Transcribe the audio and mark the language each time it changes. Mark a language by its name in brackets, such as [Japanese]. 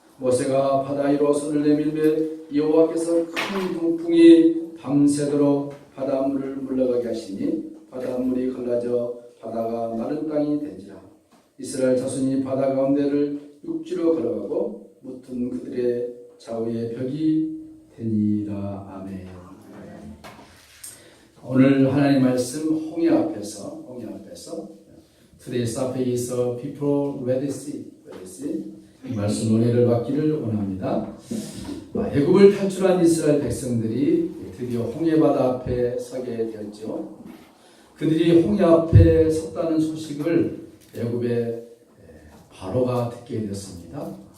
[Korean] 모세가 바다 위로 손을 내밀매 여호와께서 큰 동풍이 밤새도록 바닷물을 물러가게 하시니 바닷물이 갈라져 바다가 마른 땅이 된지라. 이스라엘 자손이 바다 가운데를 육지로 걸어가고 묻은 그들의 좌우에 벽이 되니라. 아멘. 오늘 하나님 말씀 홍해 앞에서 [English] Today's topic is people Red Sea. [Korean] 이 말씀 은혜를 받기를 원합니다. 애굽을 탈출한 이스라엘 백성들이 드디어 홍해 바다 앞에 서게 되었죠. 그들이 홍해 앞에 섰다는 소식을 애굽의 바로가 듣게 되었습니다.